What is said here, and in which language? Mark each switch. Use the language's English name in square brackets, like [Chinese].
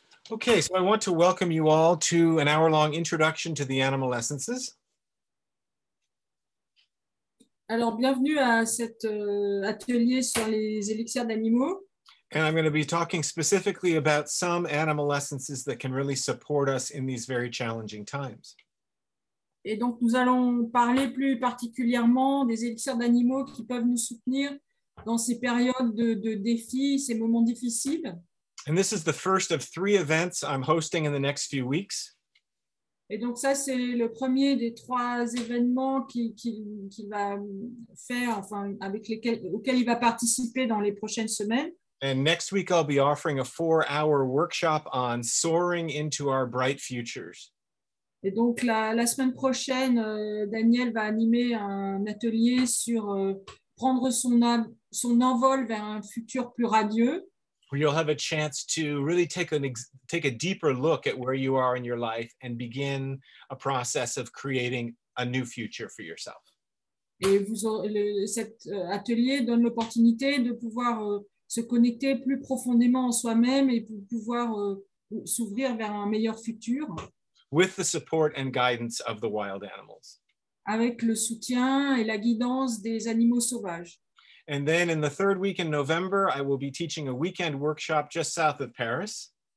[English] Okay, so I want to welcome you all to an hour-long introduction to the animal essences. [French] Alors, bienvenue à cet atelier sur les élixirs d'animaux. [English] And I'm going to be talking specifically about some animal essences that can really support us in these very challenging times. [French] Et donc, nous allons parler plus particulièrement des élixirs d'animaux qui peuvent nous soutenir dans ces périodes de défis, ces moments difficiles. [English] And this is the first of 3 events I'm hosting in the next few weeks. [French] Et donc, ça, c'est le premier des 3 événements qu'il va faire, enfin, auxquels il va participer dans les prochaines semaines. [English] And next week, I'll be offering a 4-hour workshop on soaring into our bright futures. [French] Et donc, la semaine prochaine, Daniel va animer un atelier sur prendre son envol vers un futur plus radieux. [English] Where you'll have a chance to really take a deeper look at where you are in your life and begin a process of creating a new future for yourself. [French] Et cet atelier donne l'opportunité de pouvoir se connecter plus profondément en soi-même et pour pouvoir s'ouvrir vers un meilleur futur. [English] With the support and guidance of the wild animals. [French] Avec le soutien et la guidance des animaux sauvages. [English] And then in the 3rd week in November, I will be teaching a weekend workshop just south of Paris.